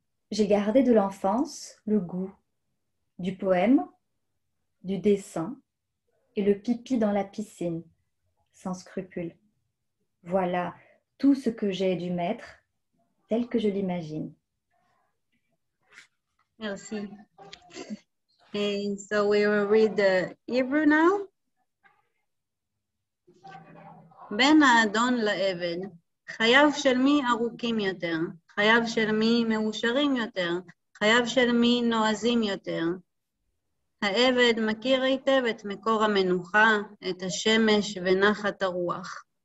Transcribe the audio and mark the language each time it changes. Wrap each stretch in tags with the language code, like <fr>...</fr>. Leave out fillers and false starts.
<fr>J'ai gardé de l'enfance le goût du poème, du dessin et le pipi dans la piscine, sans scrupule. Voilà tout ce que j'ai du maître, tel que je l'imagine. Merci.</fr> <en>And so we will read the Hebrew now.</en> <he>בין האדון לעבד, חייו של מי ארוכים יותר, חייו של מי מאושרים יותר, חייו של מי נועזים יותר. העבד מכיר היטב את מקור המנוחה, את השמש ונחת הרוח.</he>